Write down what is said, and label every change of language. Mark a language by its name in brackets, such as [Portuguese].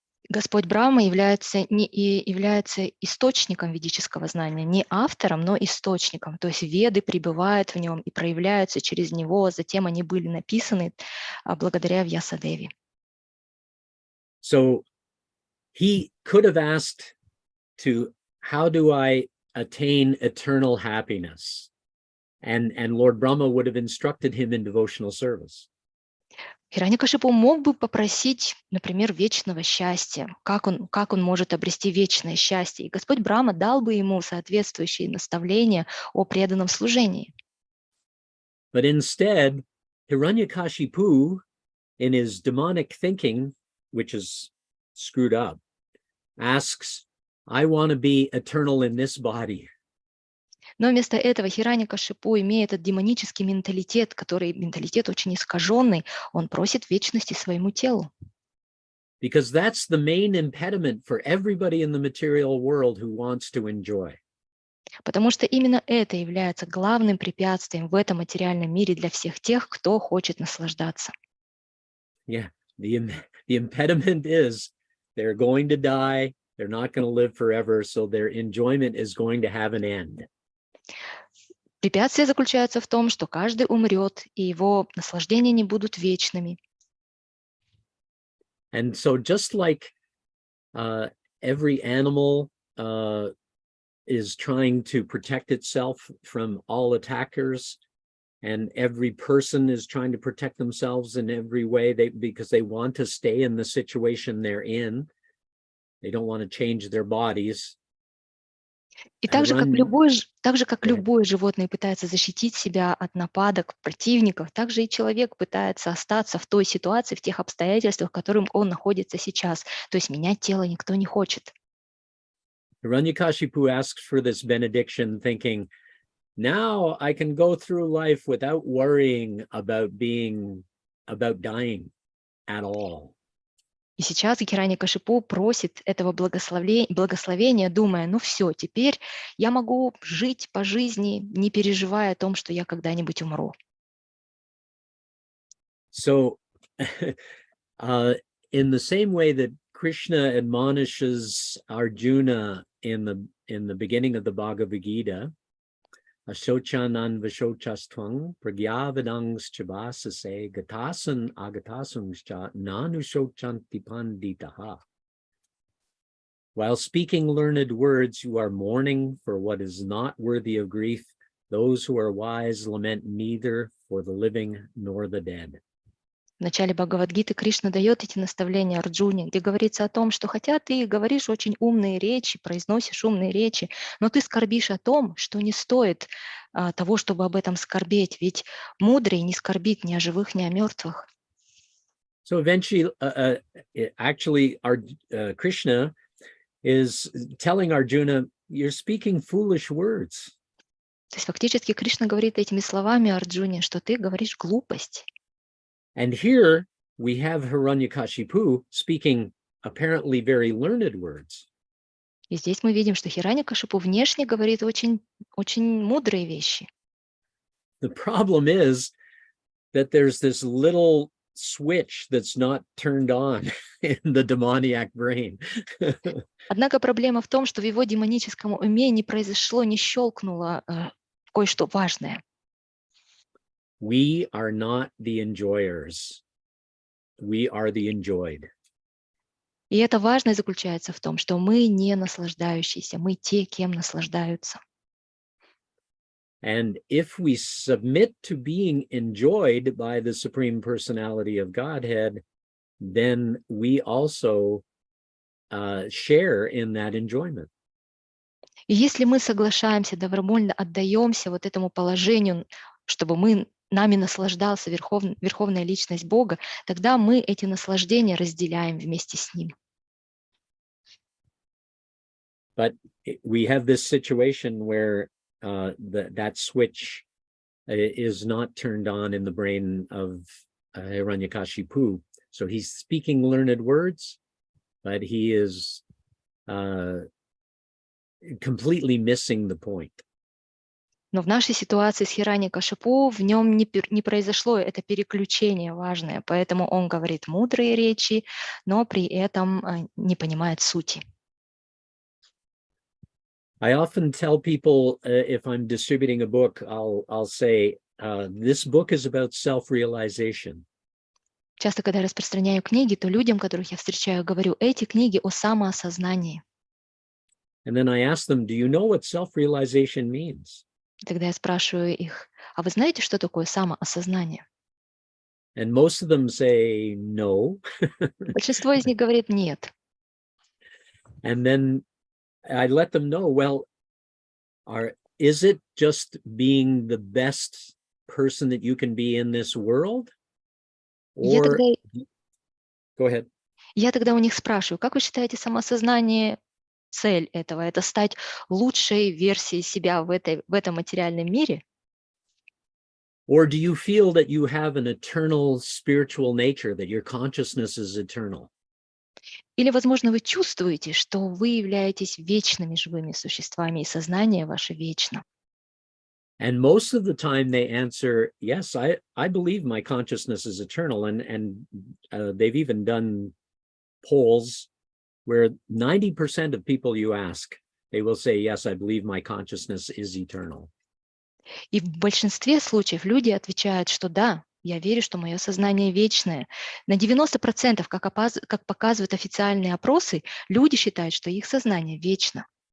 [Russian] Господь Брахма является источником ведического знания, не автором, но источником. То есть веды пребывают в нем и проявляются через него, затем они были написаны благодаря Вьясадеве. [English] So he could have asked to how do I attain eternal happiness? And Lord Brahma would have instructed him in devotional service. [Russian] Хираньякашипу мог бы попросить, например, вечного счастья, как он может обрести вечное счастье. И Господь Брахма дал бы ему соответствующие наставления о преданном служении. [English] But instead, Hiranyakashipu, in his demonic thinking, which is screwed up, asks, I want to be eternal in this body. [Russian] Но вместо этого Хираньякашипу, имея этот демонический менталитет, который менталитет очень искаженный, он просит вечности своему телу. [English] Because that's the main impediment for everybody in the material world who wants to enjoy. [Russian] Потому что именно это является главным препятствием в этом материальном мире для всех тех, кто хочет наслаждаться. [English] Yeah, the impediment is they're going to die, they're not going to live forever, so their enjoyment is going to have an end. [Russian] Препятствие заключается в том, что каждый умрет, и его наслаждения не будут вечными. [English] And so just like every animal is trying to protect itself from all attackers, and every person is trying to protect themselves in every way because they want to stay in the situation they're in. They don't want to change their bodies. [Russian] И так же, как любое животное пытается защитить себя от нападок противников, так же и человек пытается остаться в той ситуации, в тех обстоятельствах, в которых он находится сейчас. То есть менять тело никто не хочет. [English] Hiranyakashipu asks for this benediction, thinking, now I can go through life without worrying about dying at all. [Russian] И сейчас Хираньякашипу просит этого благословения, думая, ну все, теперь я могу жить по жизни, не переживая о том, что я когда-нибудь умру. [English] So, in the same way that Krishna admonishes Arjuna in the beginning of the Bhagavad Gita, [Sanskrit] Ashochanan Vashochastvang Pragyavedangs Chabasase Gatasan Agatasungscha Nanushochanti Panditaha. [English] While speaking learned words, you are mourning for what is not worthy of grief. Those who are wise lament neither for the living nor the dead. [Russian] В начале Бхагавад-гиты Кришна дает эти наставления Арджуне, где говорится о том, что хотя ты говоришь очень умные речи, произносишь умные речи, но ты скорбишь о том, что не стоит того, чтобы об этом скорбеть, ведь мудрый не скорбит ни о живых, ни о мертвых. [English] So eventually, actually, Krishna is telling Arjuna, you're speaking foolish words. [Russian] То есть фактически Кришна говорит этими словами Арджуне, что ты говоришь глупость. [English] And here we have Hiranyakashipu speaking apparently very learned words. [Russian] И здесь мы видим, что Хираньякашипу внешне говорит очень мудрые вещи. [English] The problem is that there's this little switch that's not turned on in the demoniac brain. [Russian] Однако проблема в том, что в его демоническом уме не произошло, не щелкнуло кое-что важное. [English] We are not the enjoyers. We are the enjoyed. [Russian] И это важное заключается в том, что мы не наслаждающиеся, мы те, кем наслаждаются. [English] And if we submit to being enjoyed by the Supreme Personality of Godhead, then we also share in that enjoyment. [Russian] И если мы соглашаемся, добровольно отдаемся вот этому положению, чтобы нами наслаждался Верховная Личность Бога, тогда мы эти наслаждения разделяем вместе с Ним. [English] But we have this situation where that switch is not turned on in the brain of Hiranyakashipu. So he's speaking learned words, but he is completely missing the point. [Russian] Но в нашей ситуации с Хираньякашипу в нем не произошло это переключение важное, поэтому он говорит мудрые речи, но при этом не понимает сути. [English] I often tell people if I'm distributing a book, I'll say, this book is about self-realization. [Russian] Часто, когда я распространяю книги, то людям, которых я встречаю, говорю, эти книги о самоосознании. [English] And then I ask them, do you know what self-realization means? [Russian] Тогда я спрашиваю их, а вы знаете, что такое самоосознание? [English] And most of them say no. [Russian] Большинство из них говорит нет. [English] And then I let them know, well, is it just being the best person that you can be in this world? Or go ahead. [Russian] Я тогда у них спрашиваю, как вы считаете, самоосознание, цель этого, это стать лучшей версией себя в этом материальном мире? [English] Or do you feel that you have an eternal spiritual nature, that your consciousness is eternal? [Russian] Или, возможно, вы чувствуете, что вы являетесь вечными живыми существами, и сознание ваше вечно? [English] And most of the time they answer, yes, I believe my consciousness is eternal. And they've even done polls where 90% of people you ask, they will say, yes, I believe my consciousness is eternal. [Russian] И в большинстве случаев люди отвечают, что да, я верю, что мое сознание вечное. На 90%, как показывают официальные опросы, люди считают, что их сознание вечно.